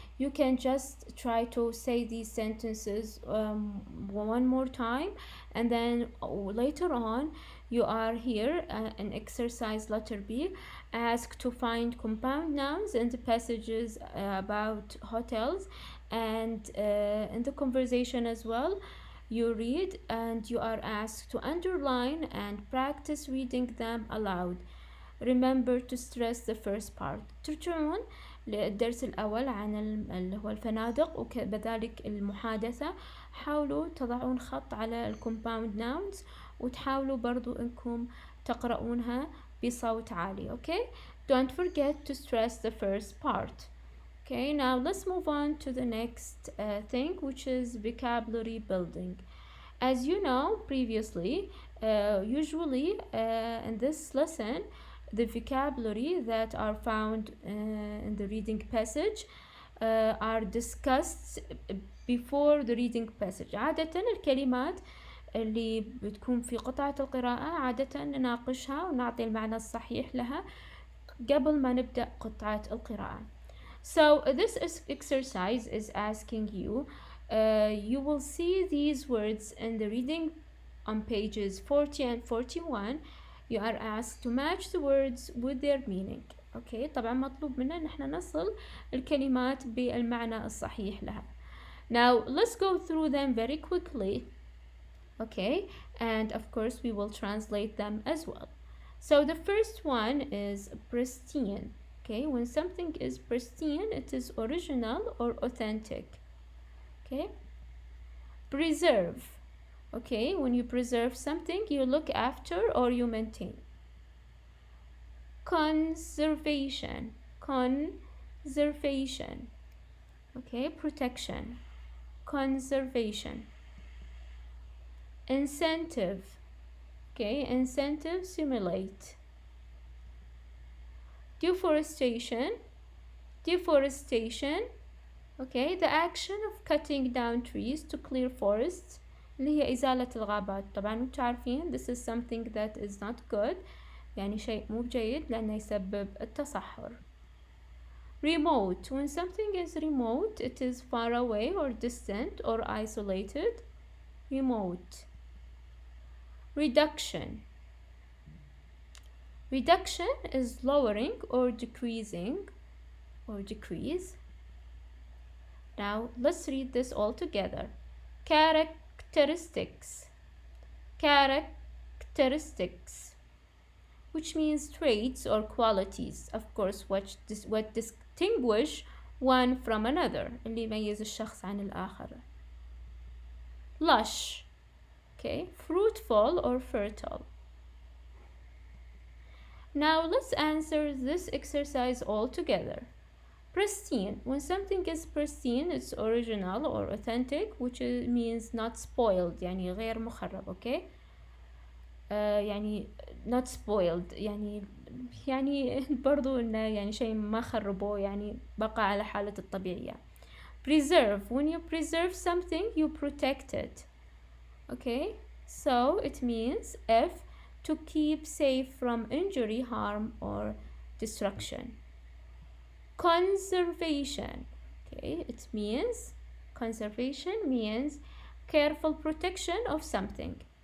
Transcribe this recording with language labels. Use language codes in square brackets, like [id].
[en] You can just try to say these sentences one more time, and then later on you are here in exercise letter B, asked to find compound nouns in the passages about hotels, and in the conversation as well you read, and you are asked to underline and practice reading them aloud. Remember to stress the first part. [ar] ترجعون للدرس الأول عن اللي هو الفنادق وكذلك المحادثة. حاولوا تضعون خط على الكومباوند ناونز وتحاولوا برضو انكم تقرؤونها بصوت عالي. [en] Okay, don't forget to stress the first part. Okay, now let's move on to the next thing, which is vocabulary building. As you know previously, usually in this lesson the vocabulary that are found in the reading passage are discussed before the reading passage. [ar] عادة الكلمات اللي بتكون في قطعة القراءة عادة نناقشها ونعطي المعنى الصحيح لها قبل ما نبدأ قطعة القراءة. [en] So this exercise is asking you, you will see these words in the reading on pages 40 and 41. You are asked to match the words with their meaning. [ar] Okay, طبعا مطلوب منا ان احنا نصل الكلمات بالمعنى الصحيح لها. [en] Now let's go through them very quickly. Okay, and of course we will translate them as well. So the first one is pristine. Okay, when something is pristine, it is original or authentic. Okay, preserve. Okay, when you preserve something, you look after or you maintain. Conservation. Conservation. okay, protection, conservation, incentive, okay, incentive, simulate, deforestation, okay, the action of cutting down trees to clear forests [ar] اللي هي إزالة الغابات. طبعا انتوا عارفين [en] this is something that is not good، [ar] يعني شيء مو جيد لأنه يسبب التصحر. [en] Remote, when something is remote it is far away or distant or isolated. Remote. Reduction is lowering or decreasing or decrease. Now let's read this all together. Characteristics, which means traits or qualities, of course, what distinguish one from another, [ar] اللي يميز الشخص عن الآخر. [en] Lush, okay, fruitful or fertile. Now let's answer this exercise all together. Pristine, when something is pristine it's original or authentic, which means not spoiled، [ar] يعني غير مخرب. okay, يعني [en] not spoiled [ar] يعني برضو إنه يعني شيء ما خربوه، يعني بقى على حالة الطبيعية. [en] Preserve, when you preserve something you protect it. okay, so it means to keep safe from injury, harm or destruction. Conservation, okay, conservation means careful protection of something.